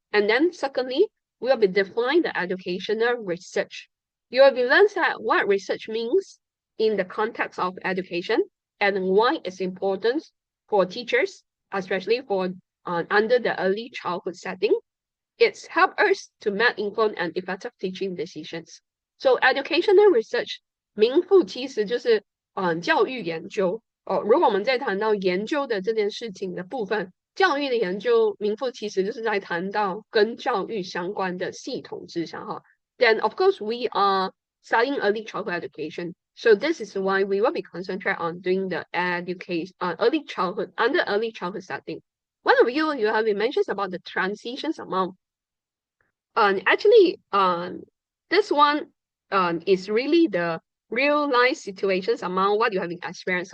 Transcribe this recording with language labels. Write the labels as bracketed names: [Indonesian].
[English] And then secondly, we will be define the educational research. You will be learn that what research means in the context of education and why it's important for teachers especially for under the early childhood setting. It's helped us to make informed and effective teaching decisions. So educational research [Chinese] 名副其实就是教育研究哦。如果我们在谈到研究的这件事情的部分，教育的研究名副其实就是在谈到跟教育相关的系统之下哈。 [English] Then of course we are studying early childhood education. So this is why we will be concentrate on doing the education early childhood under early childhood setting. One of you have been mentioned about the transitions amount. Actually, this one is really the real life situations among what you have been experienced.